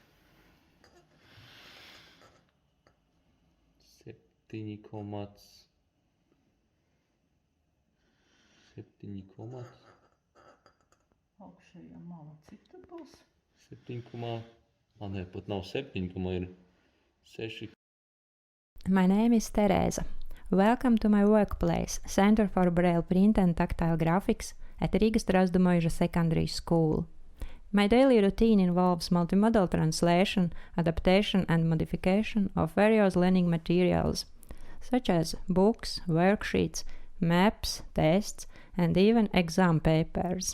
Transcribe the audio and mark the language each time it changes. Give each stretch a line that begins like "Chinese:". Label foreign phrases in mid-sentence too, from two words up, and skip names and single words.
Latvian: 7,7. Augšējā mala, cik tad būs? 7, nē, pat nav 7, ir 6.
English: My name is Teresa. Welcome to my workplace, Center for Braille Print and Tactile Graphics at Riga Strasdumoja Secondary School. My daily routine involves multimodal translation, adaptation and modification of various learning materials, such as books, worksheets, maps, tests, and even exam papers.